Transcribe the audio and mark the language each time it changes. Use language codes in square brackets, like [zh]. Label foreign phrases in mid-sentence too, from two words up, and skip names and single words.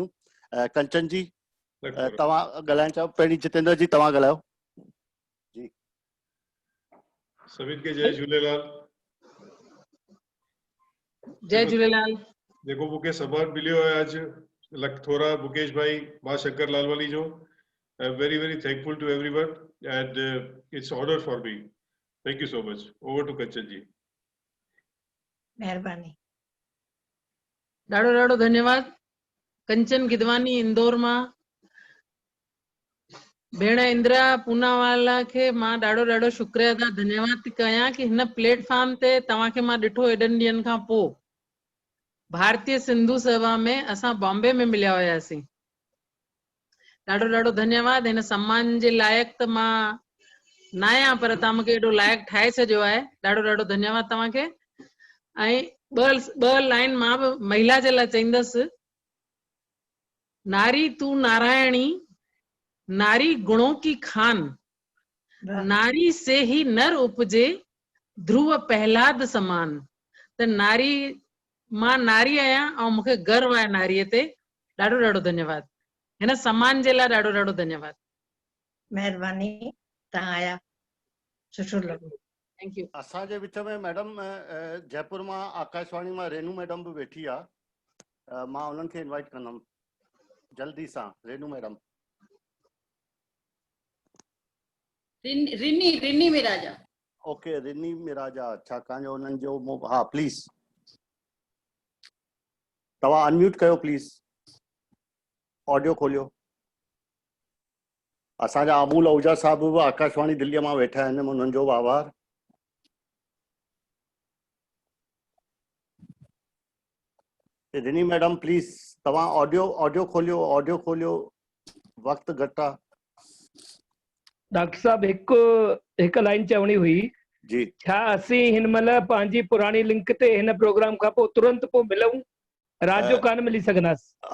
[sd] कंचन जी तव्हां ॻाल्हाइण चाहियो? पहिरीं जितेंद्र जी तव्हां ॻाल्हायो। जी सभिनि खे जय झूलेलाल। जय झूलेलाल। जेको मूंखे सबक मिलियो आहे अॼु थोरा मुकेश भाई मां शंकर लालवानी जो, [en] I am very very thankful to everyone and it's honour for me. Thank you so much. Over to Kanchan ji. [sd] महिरबानी। ॾाढो ॾाढो धन्यवाद। कंचन गिदवानी इंदौर मां। भेण इंदिरा पूनावाला खे मां ॾाढो ॾाढो शुक्रिया अदा धन्यवाद थी कयां कि हिन प्लेटफॉर्म ते तव्हांखे मां ॾिठो एॾनि ॾींहंनि खां पोइ। भारतीय सिंधु सभा में असां बॉम्बे में मिलिया हुयासीं। ॾाढो ॾाढो धन्यवाद। हिन सम्मान जे लाइक़ त मां न आहियां, पर तव्हां मूंखे एॾो लाइक़ ठाहे छॾियो आहे। ॾाढो ॾाढो धन्यवाद तव्हांखे। ऐं ॿ लाइन मां बि महिला जे लाइ चईंदसि। [hi] नारी तू नारायणी, नारी गुणों की खान, नारी से ही नर उपजे, ध्रुव प्रहलाद समान। [sd] त नारी मां नारी आहियां ऐं मूंखे गर्व आहे नारीअ ते। ॾाढो ॾाढो धन्यवाद। हिन सम्मान जे लाइ ॾाढो ॾाढो धन्यवाद। महिरबानी, तव्हां आया, सुठो लॻो। [en] Thank you. [sd] असांजे विच में मैडम जयपुर मां आकाशवाणी मां रेनू मैडम बि वेठी आहे, मां उन्हनि खे इनवाइट कंदुमि जल्दी सां। रेनू मैडम। रिनी मिराजा। ओके, रिनी मिराजा। छाकाणि उन्हनि जो हा प्लीज तव्हां अनम्यूट कयो प्लीज, ऑडियो खोलियो। असांजा अमूल आहूजा साहब बि आकाशवाणी दिल्लीअ मां वेठा आहिनि, उन्हनि जो आभार। रिनी मैडम प्लीज तव्हां ऑडियो खोलियो, वक्त घटि आहे। डॉक्टर साहब हिकु लाइन चवणी हुई जी। छा असीं हिन महिल पंहिंजी पुराणी लिंक ते हिन प्रोग्राम खां पोइ तुरंत पोइ मिलूं? रात जो कान मिली सघंदासीं।